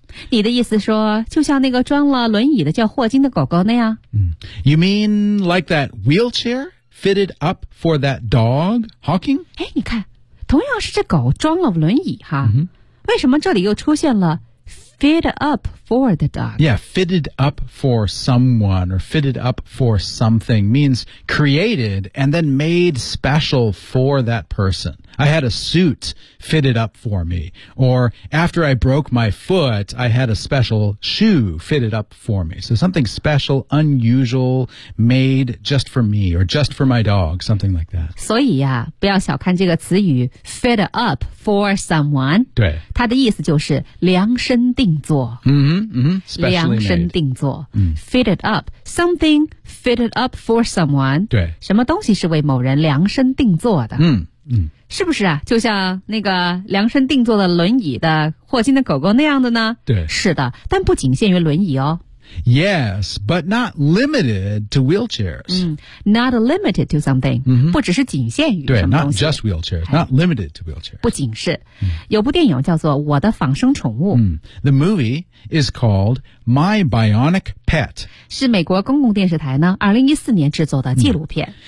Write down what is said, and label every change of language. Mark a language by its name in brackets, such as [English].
[Chinese] 你的意思说就像那个装了轮椅的叫霍金的狗狗那样。 [English] You mean like that wheelchair fitted up for that dog, Hawking? [Chinese] 哎，你看，同样是这狗装了轮椅哈。 [English] Mm-hmm. [Chinese] 为什么这里又出现了 [English] Fit up for the dog. Yeah, fitted up for someone or fitted up for something means created and then made special for that person. I had a suit fitted up for me. Or after I broke my foot, I had a special shoe fitted up for me. So something special, unusual, made just for me or just for my dog, something like that. [Chinese] 所以呀、不要小看这个词语 [English] fit up for someone. [Chinese] 对。它的意思就是量身定做。 [English] Specially made. [Chinese] 量身定做。 [English] Fitted up. Something fitted up for someone. [Chinese] 对。什么东西是为某人量身定做的。嗯。是不是啊就像那个量身定做的轮椅的霍金的狗狗那样的呢对。是的但不仅限于轮椅哦。 [English] Yes, but not limited to wheelchairs. Not limited to something.、 [Chinese] 不只是仅限于什么东西。对 [English] not just wheelchairs, not limited to wheelchairs. [Chinese] 不仅是。有部电影叫做我的仿生宠物。 [English] The movie is called My Bionic Pet. [Chinese] 是美国公共电视台呢2014年制作的纪录片。